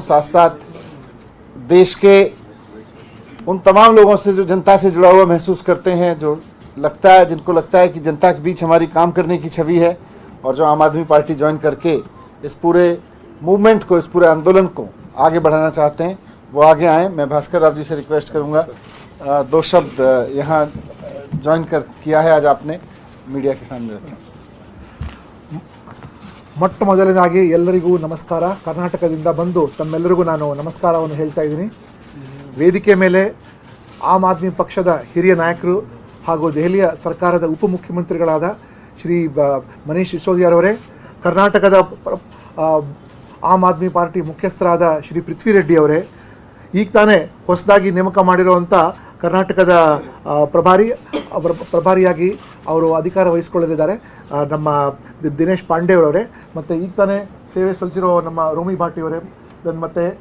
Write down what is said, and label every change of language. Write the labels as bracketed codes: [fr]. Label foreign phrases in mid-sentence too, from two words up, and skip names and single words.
[hi] साथ साथ देश के उन तमाम लोगों से जो जनता से जुड़ा हुआ महसूस करते हैं, जो लगता है, जिनको लगता है कि जनता के बीच हमारी काम करने की छवि है, और जो आम आदमी पार्टी ज्वाइन करके इस पूरे मूवमेंट को, इस पूरे आंदोलन को आगे बढ़ाना चाहते हैं, वो आगे आएँ। मैं भास्कर राव जी से रिक्वेस्ट करूँगा, 2 शब्द यहाँ ज्वाइन किया है आज आपने, मीडिया के सामने रखें। [kn] ಮೊಟ್ಟ ಮೊದಲನೇದಾಗಿ ಎಲ್ಲರಿಗೂ ನಮಸ್ಕಾರ. ಕರ್ನಾಟಕದಿಂದ ಬಂದು ತಮ್ಮೆಲ್ಲರಿಗೂ ನಾನು ನಮಸ್ಕಾರವನ್ನು ಹೇಳ್ತಾ ಇದ್ದೀನಿ. ವೇದಿಕೆ ಮೇಲೆ ಆಮ್ ಆದ್ಮಿ ಪಕ್ಷದ ಹಿರಿಯ ನಾಯಕರು ಹಾಗೂ ದೆಹಲಿಯ ಸರ್ಕಾರದ ಉಪಮುಖ್ಯಮಂತ್ರಿಗಳಾದ ಶ್ರೀ ಮನೀಶ್ ಸಿಸೋದಿಯಾರವರೇ, ಕರ್ನಾಟಕದ ಆಮ್ ಆದ್ಮಿ ಪಾರ್ಟಿ ಮುಖ್ಯಸ್ಥರಾದ ಶ್ರೀ ಪೃಥ್ವಿ ರೆಡ್ಡಿ ಅವರೇ, ಈಗ ತಾನೇ ಹೊಸದಾಗಿ ನೇಮಕ ಮಾಡಿರುವಂಥ ಕರ್ನಾಟಕದ ಪ್ರಭಾರಿಯಾಗಿ ಅವರು ಅಧಿಕಾರ ವಹಿಸಿಕೊಳ್ಳಲಿದ್ದಾರೆ ನಮ್ಮ ದಿನೇಶ್ ಪಾಂಡೆಯವರವರೇ, ಮತ್ತು ಈಗ ತಾನೇ ಸೇವೆ ಸಲ್ಲಿಸಿರೋ ನಮ್ಮ ರೋಮಿ ಭಾಟಿ ಅವರೇ, ಮತ್ತು